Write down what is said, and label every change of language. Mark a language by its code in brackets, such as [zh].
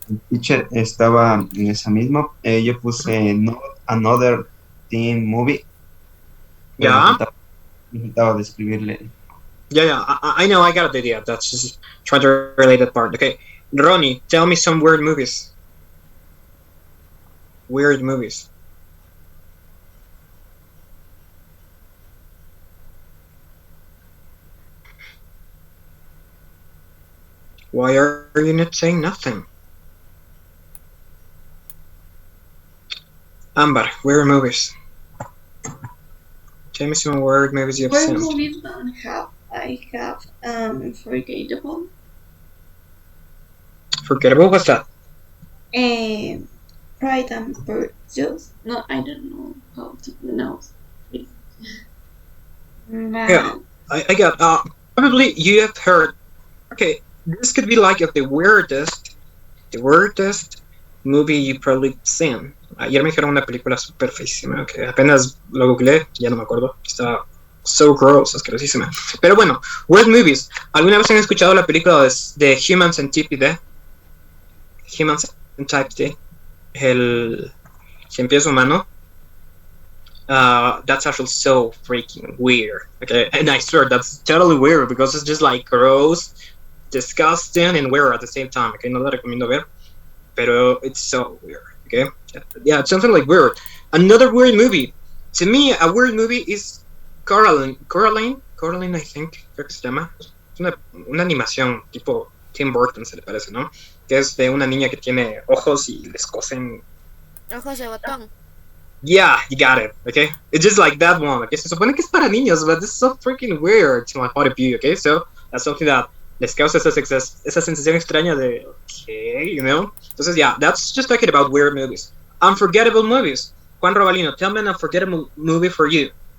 [es] Teacher, estaba en esa misma. Yo puse Not Another Teen Movie. Pero [en] Yeah. [es] necesitaba describirle. [en] Yeah, I know, I got the idea. That's just trying to relate that part. Okay, Ronnie, tell me some weird movies. Weird movies. Why are you not saying nothing? Amber, weird movies. Tell me some weird movies you've Weird seen. movies don't have. I have Unforgettable. Forgettable, what's that? Pride and Prejudice. No, I don't know how to pronounce it. Yeah, I got, probably you have heard, okay, this could be like the weirdest movie you probably seen. [es] Ayer me dijeron una película super feísima, que apenas lo googleé, ya no me acuerdo, está [en] so gross, [es] asquerosísima. Pero bueno, weird movies. ¿Alguna vez han escuchado la película de Human Centipede? Human Centipede, el cien pies humano. [en] That's actually so freaking weird. Okay, and I swear that's totally weird because it's just like gross, disgusting, and weird at the same time. Okay, [es] no la recomiendo ver, pero [en] it's so weird. Okay, yeah, it's something like weird. Another weird movie. To me, a weird movie is Coraline, I think, [es] creo que se llama. Es una animación tipo Tim Burton, se le parece, ¿no? Que es de una niña que tiene ojos y les cosen. Ojos de botón. [en] Yeah, you got it, okay? It's just like that one, okay? [es] Se supone que es para niños, [en] but this is so freaking weird to my point of view, okay? So, that's something that [es] les causa esa sensación extraña de, [en] okay, you know? Entonces, yeah, that's just talking about weird movies. Unforgettable movies. Juan Robalino, tell me an unforgettable movie for you.